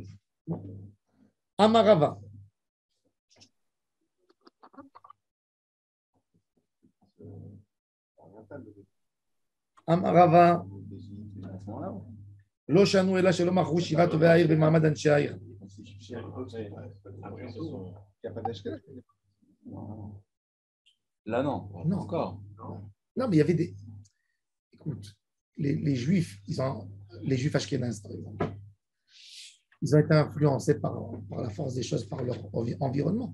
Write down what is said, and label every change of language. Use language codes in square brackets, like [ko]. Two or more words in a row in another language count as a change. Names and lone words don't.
[he] Amarava. Amarava. לא שנו אלא שלא מכרו שירת טובי העיר במעמד אנשי העיר. [fr] Après, ce sont. Il n'y a pas d'ashkenaz. Là, non. Non. Encore. Non, mais il y avait des. Écoute, les Juifs, les Juifs ashkénazes, par exemple, ils ont été influencés par la force des choses, par leur environnement.